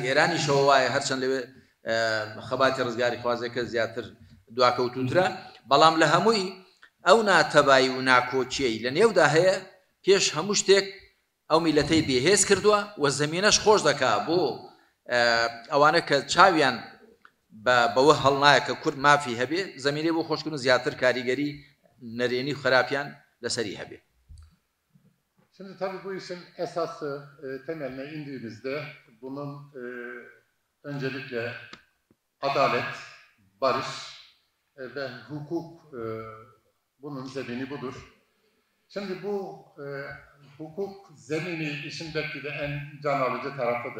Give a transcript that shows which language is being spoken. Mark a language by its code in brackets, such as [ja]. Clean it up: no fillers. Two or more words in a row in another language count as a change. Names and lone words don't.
[ckb] ئێرانیشەوە وایە هەرچەند لەوێ خەباتی ڕزگاری خوازەکە زیاتر دواکەوتوترە بەڵام لە هەمووی ئەو ناتەبایی و ناکۆچیەی لە نێودا هەیە پێش هەموو شتێک ئەو میلەتەی بێهێز کردووە و زەمینەش خۆش دەکا بۆ ئەوانە کە چاویان بەوە هەڵنایە کە کورد مافی هەبێ زەمینەی بۆ خۆشکردن زیاتر کاریگەری نەرێنی و خراپیان لەسەری هەبێ. [tr] Şimdi tabii bu işin esası temeline indiğimizde bunun öncelikle adalet, barış ve hukuk bunun zemini budur. Şimdi bu hukuk zemini işin belki de en can alıcı tarafıdır.